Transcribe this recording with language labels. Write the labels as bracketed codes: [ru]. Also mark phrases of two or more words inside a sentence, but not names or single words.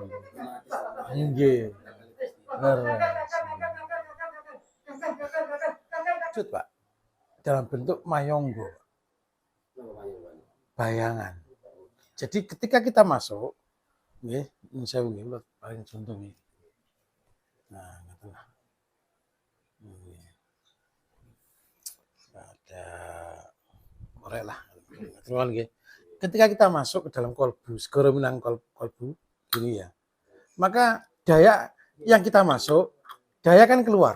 [id] Nggih. Wujud, Pak. Dalam bentuk mayonggo. Bayangan. Jadi ketika kita masuk, nggih, saya nggih paling contoh nggih. [jv] Nah, ngeten. [id] Ada korek lah. Ketika kita masuk ke dalam kolbu, segera menang kolbu, gini ya. Maka daya yang kita masuk, daya kan keluar.